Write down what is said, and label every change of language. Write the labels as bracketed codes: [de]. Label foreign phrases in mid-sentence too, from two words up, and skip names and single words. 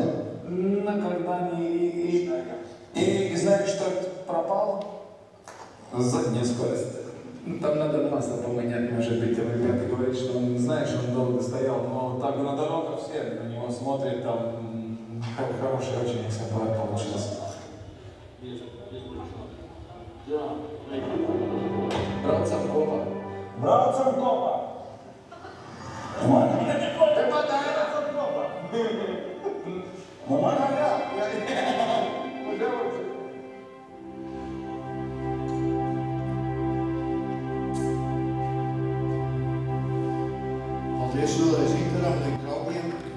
[ru] На Кардане и знаешь, что пропало? Задняя скорость. Там надо масло поменять, может быть, ребята говорят, что он, знаешь, он долго стоял, но так на дорогах все на него смотрят, там хороший очень экземпляр получился. [lv] Braucam kopā. Braucam kopā. Tepat braucam kopā. Man jā. Paldies vēlreiz Interam un draugiem.